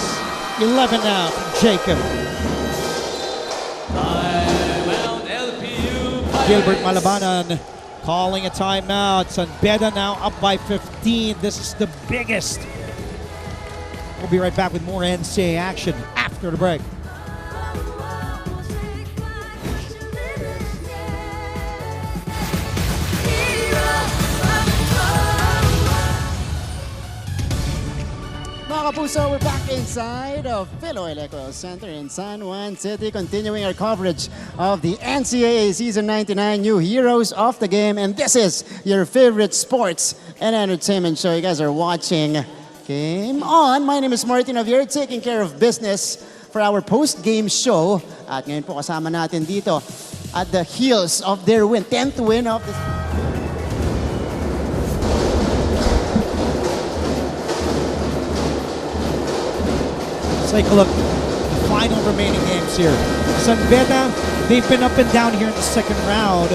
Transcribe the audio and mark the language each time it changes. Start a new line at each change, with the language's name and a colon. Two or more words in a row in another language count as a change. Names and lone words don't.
English: 11 now from Jacob. Timeout, LPU Pirates. Gilbert Malabanan calling a timeout. San Beda now up by 15. This is the biggest. We'll be right back with more NCAA action after the break.
Filipino: Mga kapuso,
English: we're back inside of Electrical Center in San Juan City, continuing our coverage of the NCAA Season 99 New Heroes of the Game. And this is your favorite sports and entertainment show. You guys are watching Game On. My name is Martin Javier, taking care of business for our post-game show.
Filipino: At ngayon po kasama natin dito
English: at the heels of their win, 10th win of the... Let's take a look at the final remaining games here. San Beda, they've been up and down here in the second round.